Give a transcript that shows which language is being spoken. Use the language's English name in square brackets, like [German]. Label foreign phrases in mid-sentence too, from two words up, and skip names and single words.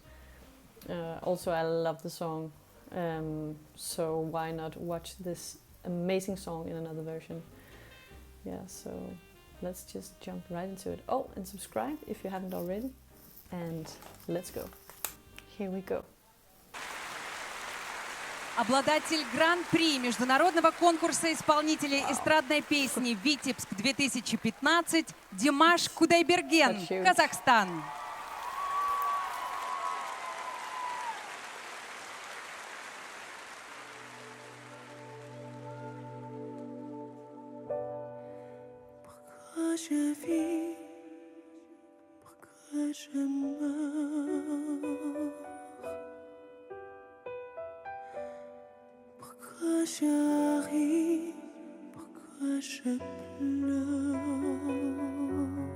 [English] Also, I love the song, so why not watch this amazing song in another version? Yeah, so let's just jump right into it. Oh, and subscribe if you haven't already, and let's go. Here we go. [Russian] Обладатель гран-при международного конкурса исполнителей эстрадной песни «Витебск 2015» Димаш Кудайберген, Казахстан. [French] Je vis, pourquoi je meurs, pourquoi je ris, pourquoi je pleure.